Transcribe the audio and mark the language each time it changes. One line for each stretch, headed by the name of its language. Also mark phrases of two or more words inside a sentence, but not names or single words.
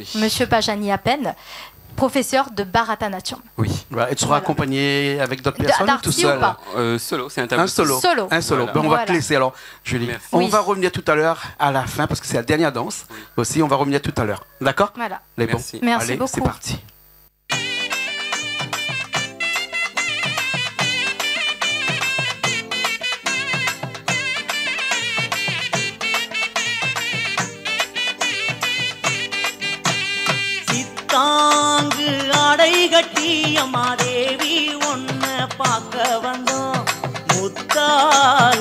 French: Monsieur Pajani Apen, professeur de Bharatanatyam. Oui. Voilà. Et tu seras Voilà. accompagné avec d'autres personnes ou tout d'artistes seul ou pas Solo, c'est un tableau. Un solo. Solo. Un solo. Voilà. Ben, on va Voilà. te laisser alors, Julie. Merci. On Oui. va revenir tout à l'heure à la fin parce que c'est la dernière danse. Oui. Aussi, on va revenir tout à l'heure. D'accord? Voilà. Les bons. Merci. Merci Allez, beaucoup. c'est parti.
Tamil: சித்தாங்கு அடை கட்டி அம்மா தேவி ஒன்ன பார்க்க வந்தோம் முத்தால